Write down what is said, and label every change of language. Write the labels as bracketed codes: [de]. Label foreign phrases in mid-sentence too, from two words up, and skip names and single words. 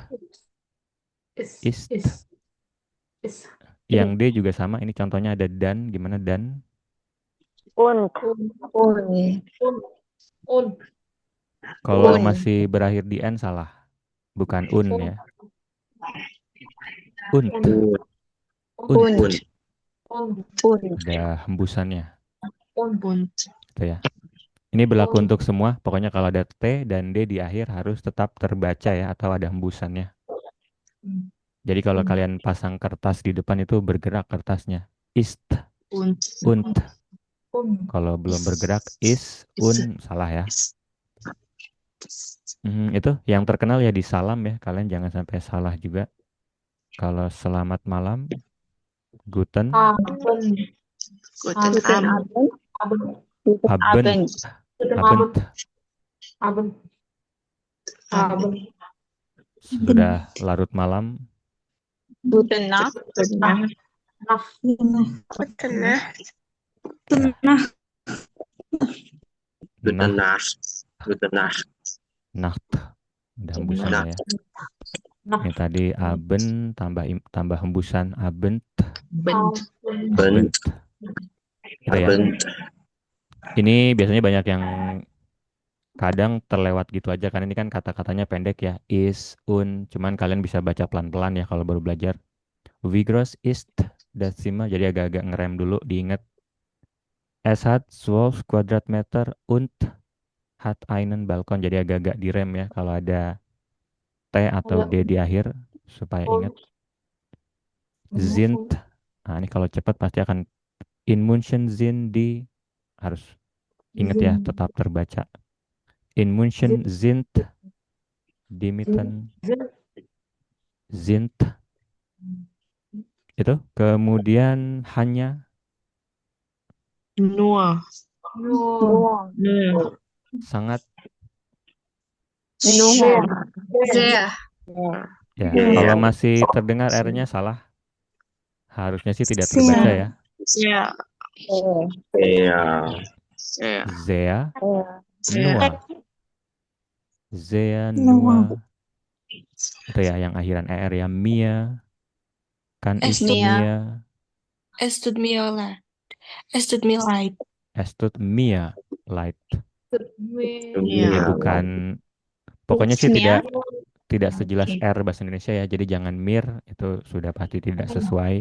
[id] Yang D juga sama. Ini contohnya ada dan. Gimana dan? Kalau masih berakhir di N salah. Bukan un ya. [de] Unt. Und. Und. Und. Und. [id] Ada hembusannya. [de] Und. [id] Gitu ya. Ini berlaku untuk semua. Pokoknya kalau ada T dan D di akhir harus tetap terbaca ya, atau ada hembusannya. Jadi kalau kalian pasang kertas di depan itu bergerak kertasnya. [de] Ist, Und. und. Und. [id] Kalau belum bergerak, un. Salah ya. Itu yang terkenal ya di salam ya. Kalian jangan sampai salah juga. Kalau selamat malam, [de] guten, Abend. Guten Abend. Abend. Abend. Guten Abend. Abend. Guten Abend. Abend. Abend. [id] Sudah larut malam. [de] Guten Nacht. [id] Nah. [de] Guten Nacht. [id] Ya. [de] Guten [id] Nah, [de] Nacht. Guten Nacht. nacht. [id] Ada hembusannya ya. Nah. Ini tadi Abend tambah hembusan Abend. [de] Abend. Abend. [id] Gitu ya. [de] Abend. [id] Ini biasanya banyak yang kadang terlewat gitu aja karena ini kan kata-katanya pendek ya. [de] Is, un. [id] Cuman kalian bisa baca pelan-pelan ya kalau baru belajar. [de] Wie groß ist das Zimmer? [id] Jadi agak-agak ngerem dulu, diingat. [de] Es hat 12 Quadratmeter und hat einen Balkon. [id] Jadi agak-agak direm ya kalau ada T atau D di akhir supaya ingat. Sind. Nah, ini kalau cepat pasti akan [de] in München sind die, [id] harus ingat ya, tetap terbaca. [de] In München sind die Mieten sind. [id] Itu. Kemudian hanya [de] Nur. [id] sangat [de] Nur. Sehr. [id] ya. Ya. Kalau masih terdengar R-nya salah, harusnya sih tidak terbaca ya. [de] Ja. [id] Ya. [de] Sehr, Sehr. nur. Sehr, nur. [id] Itu ya yang akhiran ER ya. [de] Mir, kan ist Mia. mir, Es tut mir leid. Es tut mir leid. es tut mir leid. [id] Jadi Ya. bukan, pokoknya sih [de] Mia. [id] tidak sejelas R bahasa Indonesia ya. Jadi jangan mir, itu sudah pasti tidak sesuai.